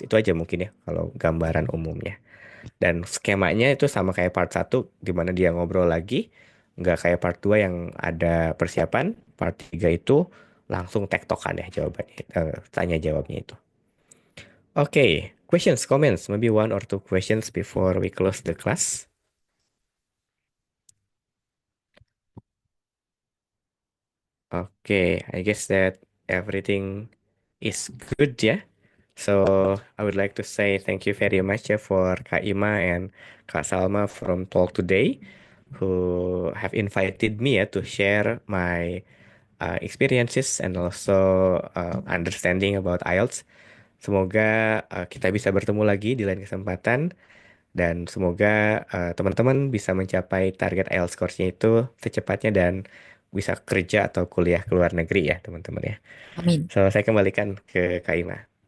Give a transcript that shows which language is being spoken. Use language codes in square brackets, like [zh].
[id] Itu aja mungkin ya kalau gambaran umumnya. Dan skemanya itu sama kayak part 1 di mana dia ngobrol lagi, nggak kayak part 2 yang ada persiapan. Part 3 itu langsung tektokan ya jawabannya, tanya jawabnya itu. [en] Oke, questions, comments, maybe one or two questions before we close the class. Okay, I guess that everything is good, yeah. So I would like to say thank you very much for Kak Ima and Kak Salma from Talk Today, who have invited me to share my experiences and also understanding about IELTS. [id] Semoga kita bisa bertemu lagi di lain kesempatan dan semoga teman-teman bisa mencapai target IELTS score-nya itu secepatnya dan bisa kerja atau kuliah ke luar negeri ya teman-teman ya. Amin. So saya kembalikan ke Kak Ima.